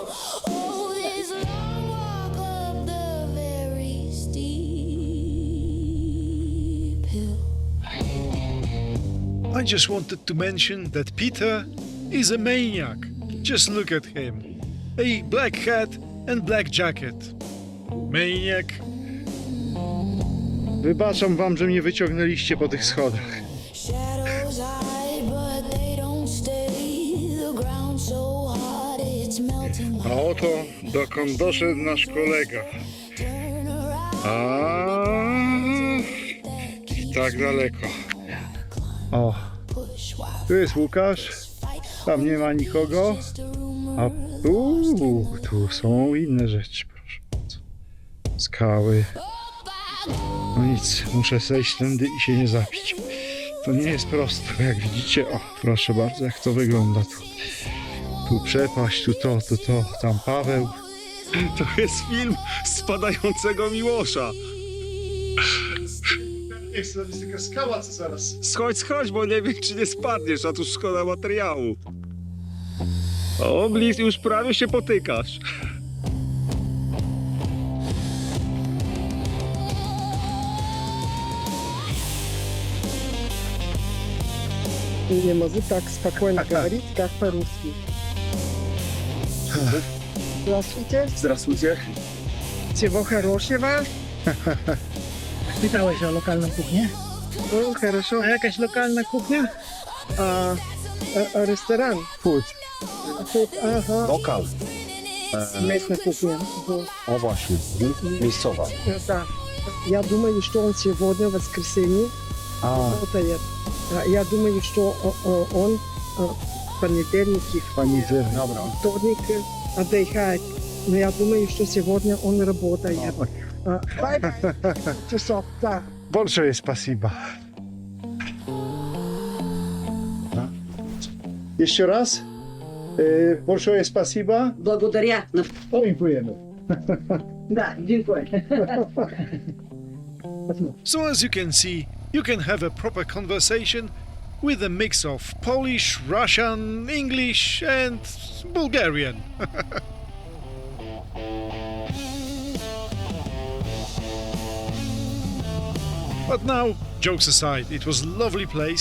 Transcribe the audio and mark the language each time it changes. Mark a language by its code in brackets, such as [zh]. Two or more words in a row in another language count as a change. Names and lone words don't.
[en] Oh, this long walk up the very steep. I just wanted to mention that Peter is a maniac. Just look at him. A black hat and black jacket. Maniac. [pl] wybaczam wam, że mnie wyciągnęliście po tych schodach. [en] Shadows hide, but they don't stay. The ground so hot, it's melting. [pl] A oto dokąd doszedł nasz kolega. [en] Turn around, [pl] A tak daleko. O, tu jest Łukasz, tam nie ma nikogo, a tu są inne rzeczy, proszę bardzo. Skały. No nic, muszę zejść tędy i się nie zabić. To nie jest prosto, jak widzicie. O, proszę bardzo, jak to wygląda tu. Tu przepaść, tu to, tam Paweł. To jest film spadającego Miłosza. Jest taka skała, co zaraz. Schodź, bo nie wiem, czy nie spadniesz, a tu szkoda materiału. O, już prawie się potykasz. [ru] Не могу так спокойно говорить, как по-русски. Здравствуйте. Здравствуйте. Всего хорошего. [pl] Pytałeś o lokalną kuchnię? [ru] Ну, хорошо. [pl] A jakaś lokalna kuchnia? [ru] Ресторан. [en] Food. [ru] Ага. [pl] Lokal. [ru] Местная кухня. Вот. [pl] O właśnie, miejscowa. [ru] Да. Я думаю, что он сегодня, в воскресенье, работает. Я думаю, что он в понедельник и [pl] Dobra. [ru] вторник отдыхает. Но я думаю, что сегодня он работает. Bye. Часов, да. Большое спасибо. [pl] Jeszcze raz. [ru] Большое спасибо. [bg] Благодаря. [pl] Dziękujemy. Да, dziękuję. [en] So as you can see, you can have a proper conversation with a mix of Polish, Russian, English and Bulgarian. But now, jokes aside, it was a lovely place.